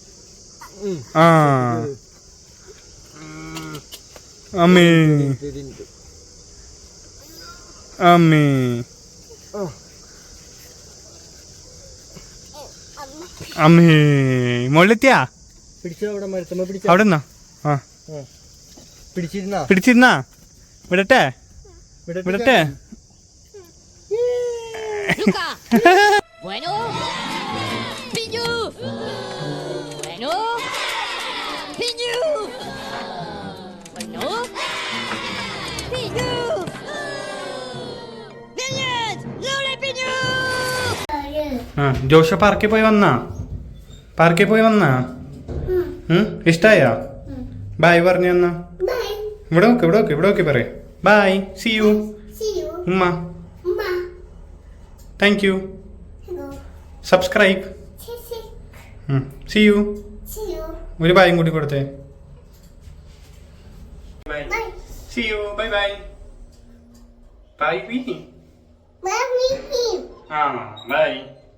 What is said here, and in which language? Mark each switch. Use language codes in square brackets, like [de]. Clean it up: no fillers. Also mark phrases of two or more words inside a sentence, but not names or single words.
[ml] അമ്മേ അമ്മേ അമ്മേ മുകളിലെത്തിയാ പിടിച്ചോ അവിടെ മരത്തമ്മ പിടിച്ചോ അവിടെ നിന്നാ ആ പിടിച്ചിരുന്നാ വിടട്ടെ വിടട്ടെ [es] Bueno, Piñu. Bueno, Piñu. Bueno, Piñu. [fr] Viens, Lola Piñu. [ml] ആ ജോഷ പാർക്കിൽ പോയി വന്നാ ഇഷ്ടായോ ബായ് പറഞ്ഞു എന്നാ ഇവിടെ നോക്ക് പറയേ [en] bye see you [ml] ഉമ്മ [en] thank you subscribe see you [ml] ഒരു ബായും കൂടി കൊടുത്തേ [en] see you bye bye bye ആ ബൈ